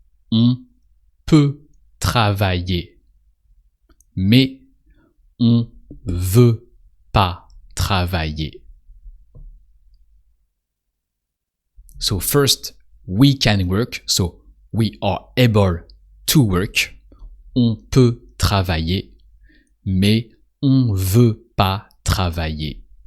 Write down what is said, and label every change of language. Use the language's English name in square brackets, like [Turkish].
[French] On peut travailler, mais on veut pas travailler. [English] So first, we can work, so we are able to work. [French] On peut travailler, mais on veut pas travailler.